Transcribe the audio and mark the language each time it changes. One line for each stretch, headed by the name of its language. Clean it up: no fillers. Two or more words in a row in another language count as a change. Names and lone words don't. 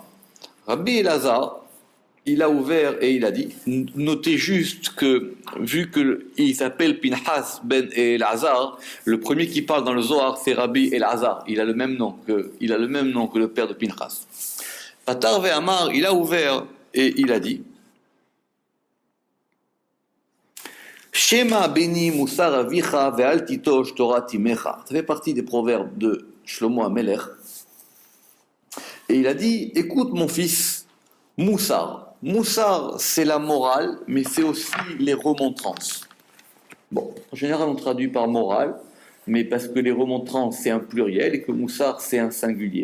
French: Rabbi Elazar, il a ouvert et il a dit, notez juste que, vu qu'il s'appelle Pinchas ben Elazar, le premier qui parle dans le Zohar, c'est Rabbi Elazar. Il a le même nom que le père de Pinchas.
Hebrew: Patar Ve'amar,
French: il a ouvert et il a dit,
Hebrew: Shema beni musar avicha ve'al titosh Torah timecha.
French: Ça fait partie des proverbes de Shlomo HaMelech. Et il a dit, écoute mon fils, Moussar. Moussar, c'est la morale, mais c'est aussi les remontrances. Bon, en général, on traduit par morale, mais parce que les remontrances, c'est un pluriel et que Moussar, c'est un singulier.